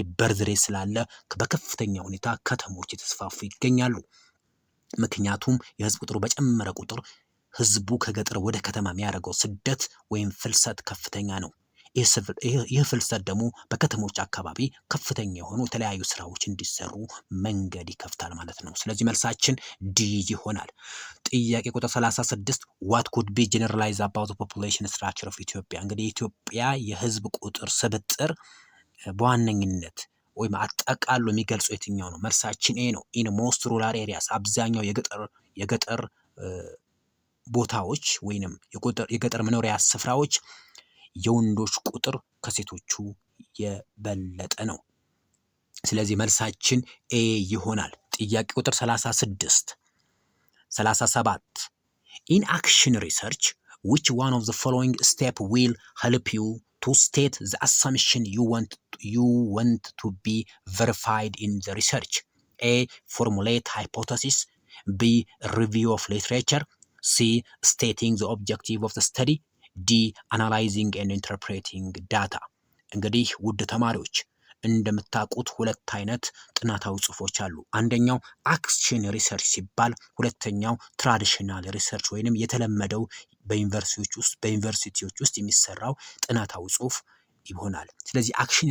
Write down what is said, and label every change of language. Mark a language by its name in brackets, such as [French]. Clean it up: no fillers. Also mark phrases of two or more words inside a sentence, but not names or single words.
[English] birth rate [Amharic] ስላለ በከፍተኛ ሁኔታ ከተሞች የተስፋፉ ይገኛሉ። ምክንያቱም የህዝብ ቁጥሩ በጨመረ ቁጥር ህዝቡ ከገጠር ወደ ከተማ የሚያደርገው ስደት ወይም ፍልሰት ከፍተኛ ነው። ይህ ፍልሰት ደግሞ በከተሞች አካባቢ ከፍተኛ የሆኑ የተለያዩ ስራዎች እንዲሰሩ መንገድ ይከፍታል ማለት ነው። ስለዚህ መልሳችን ዲ ይሆናል። ጥያቄ ቁጥር 36 [English] what could be generalized about the population structure of Ethiopia? [Amharic] እንግዲህ የኢትዮጵያ የህዝብ ቁጥር ስብጥር በዋነኝነት ወይም አጠቃሎ የሚገልጸው የትኛው ነው? መልሳችን ኤ ነው። [English] in most rural areas [Amharic] አብዛኛው የገጠር ቦታዎች ወይንም የገጠር መኖሪያ ስፍራዎች የወንዶች ቁጥር ከሴቶቹ የበለጠ ነው። ስለዚህ መልሳችን ኤ ይሆናል። ጥያቄ ቁጥር 37 [English] in action research which one of the following step will help you to state the assumption you want to be verified in the research? A. Formulate hypothesis. B. Review of literature. C. Stating the objective of the study. D. Analyzing and interpreting data. [Amharic] እንግዲህ ውድ ተማሪዎች እንደምታውቁት ሁለት አይነት ጥናታዊ ጽሁፎች አሉ። አንደኛው [English] action research [Amharic] ሲባል፣ ሁለተኛው [English] traditional research [Amharic] ወይንም የተለመደው በዩኒቨርሲቲዎች ውስጥ የሚሰራው ጥናታዊ ጽሁፍ ይሆናል። ስለዚህ አክሽን